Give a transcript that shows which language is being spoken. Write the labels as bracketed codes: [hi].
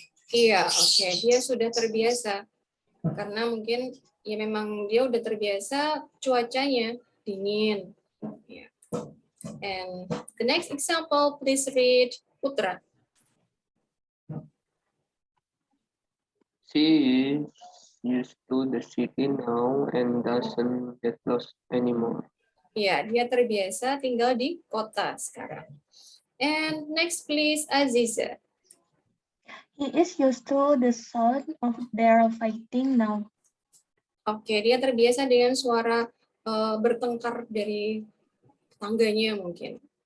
[id] Iya, oke. Dia sudah terbiasa. Karena mungkin ya memang dia udah terbiasa cuacanya dingin. Ya. [en] And the next example, please read Putra. She is used to the city now and doesn't get lost anymore. [id] Ya, dia terbiasa tinggal di kota sekarang. [en] And next, please, Aziza. He is used to the sound of their fighting now. [id] Oke, dia terbiasa dengan suara bertengkar dari tangganya mungkin.